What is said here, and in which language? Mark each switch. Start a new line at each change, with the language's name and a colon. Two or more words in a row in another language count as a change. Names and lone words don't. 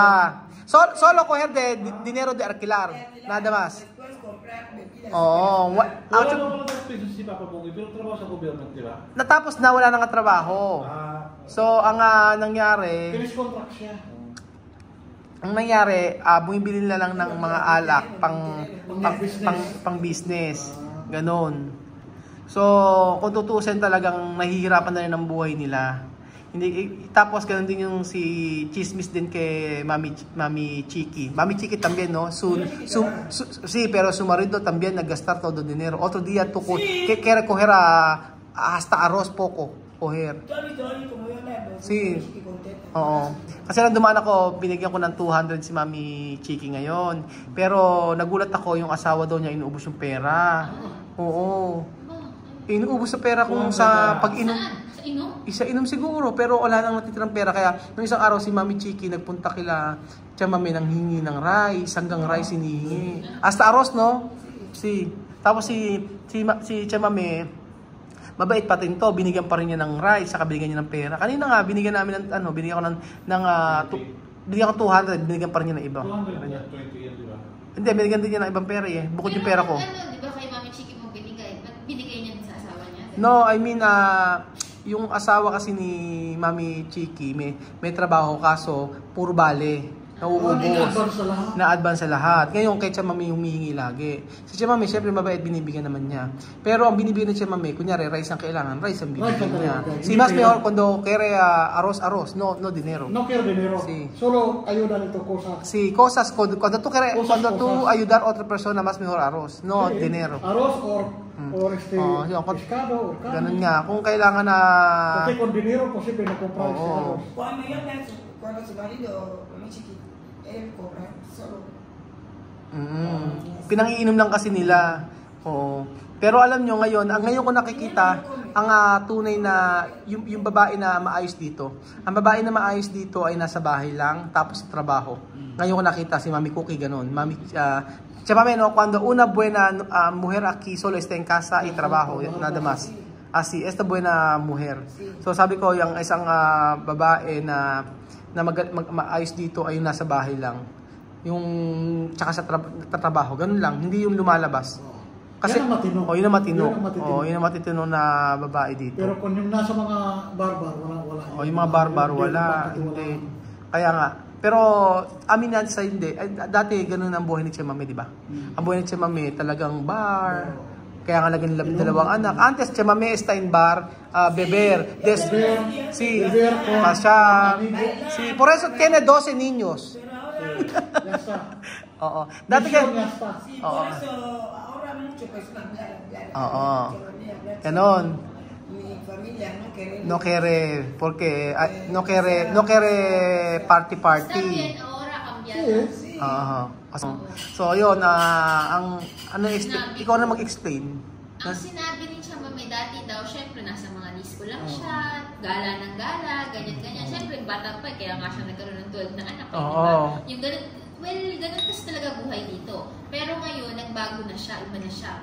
Spanish: Solo coger de dinero de alquilar. Nada más.
Filipino: Oo. Si Papa Bonggay, pero trabaho sa gobyerno, di ba? Natapos na, wala nang trabaho. So, ang nangyari...
English: Finish contract
Filipino: siya. Ang nangyari, bumibili na lang ng mga alak pang business. Ganon. So, kung tutusin talagang nahihirapan na rin ang buhay nila. Tapos ganun din yung si chismis din kay Mami Chiki.
Spanish: Mami Chiki también, no? Sí, pero su marido también naggastar todo dinero. Otro día tuko, quiere coger hasta arroz poco. Coger. Sí.
Filipino: Oo. Kasi nang dumaan ako, binigyan ko ng 200 si Mami Chiki ngayon. Pero nagulat ako, yung asawa daw niya inuubos yung pera. Oo. Inuubos sa pera kung sa pag-inom. Isa inom siguro, pero wala nang natitirang pera. Kaya nung isang araw si Mami Chiki nagpunta kila Chamame nang hingi ng rice, hanggang rice hinihingi.
Spanish: Hasta arroz, no?
Filipino: Tapos si Chamame, mabait pa rin to, binigyan pa rin niya ng rice, saka binigyan niya ng pera. Kanina nga, binigyan namin ng binigyan ko 200, binigyan pa rin niya ng iba. 220 yan, di ba? Hindi, binigyan din niya ng ibang pera eh. Bukod yung pera ko. Di ba kay Mami Chiki mo binigay? Ba't binigay niya din sa asawa niya?
English: No, I mean,
Filipino: yung asawa kasi ni Mami Chiki, may trabaho kaso puro bale. Nauubos. Na-advance sa lahat. Ngayon, kay Chamame humihingi lagi. Si Chamame, syempre mabait, binibigyan naman niya. Pero ang binibigyan ni Chamame, kunyari, rice ang kailangan, rice ang binibigyan niya.
Spanish: Si mas mejor cuando quiere arroz, no dinero. No quiero dinero. Sí. Solo ayuda nito cosas. Sí, cosas, cuando tú ayudar a otra persona, más mejor arroz, no dinero. Arroz or pescado or carne.
Filipino: Ganun nga, kung kailangan na...
Spanish: Kasi con dinero, posible na comprar arroz. Cuando su marido, Mami Chiki, él cobra solo.
Filipino: Pinangiinom lang kasi nila. Oo. Pero alam nyo ngayon ko nakikita ang tunay na yung babae na maayos dito. Ang babae na maayos dito ay nasa bahay lang tapos trabajo. Ngayon ko nakita si Mami Cookie ganun. Chamame,
Spanish: no, cuando una buena mujer aquí solo está en casa y trabajo, nada más. Así, esta buena mujer.
Filipino: So sabi ko yung isang babae na maayos dito ay yung nasa bahay lang. Yung tsaka sa trabaho, ganun lang, hindi yung lumalabas. Kasi yan ang matino. Yun ang matino. Yun ang matitino na babae dito. Pero kung yung nasa mga barbar, wala. Yung mga barbar, wala. Hindi. Kaya nga. Pero amin natin sa hindi. Dati ganun ang buhay ni Chamame, di ba? Ang buhay ni Chamame talagang bar. Kaya nga naging dalawang anak.
Spanish: Antes, Chamame está en bar, beber, sí, pasar. Sí, por eso tiene 12 niños. Ya está.
Filipino: Oo. Dati kaya...
Spanish: Sí, por eso ahora mucho personas hablar.
Filipino: Oo. Ganon.
Spanish: Mi familia no quiere, porque no quiere party. Está bien, ahora cambiado. Sí.
Filipino: So yun, ikaw na mag-explain. Ang sinabi ni Chamame dati daw, syempre nasa mga disco lang siya, gala ng gala, ganyan-ganyan. Syempre bata pa, kaya nga siya nagkaroon ng 12 na anak. Oo. Yung ganun, Well, ganun kasi talaga buhay dito. Pero ngayon, nagbago na siya, iba na siya.